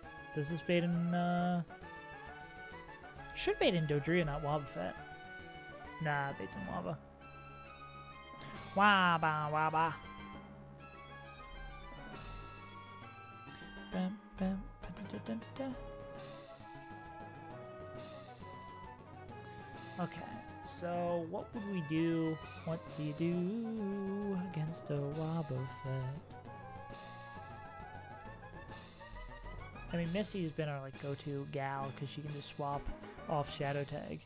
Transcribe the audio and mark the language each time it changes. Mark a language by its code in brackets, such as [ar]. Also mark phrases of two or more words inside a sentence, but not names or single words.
[en] Does this bait in, should bait in Dodria, not Wobbuffet. Nah, bait's in lava. Waba waba. Bam, bam, ba-da-da-da-da-da. Okay, so what would we do? What do you do against a Wobbuffet? I mean, Missy has been our like go-to gal because she can just swap off Shadow Tag.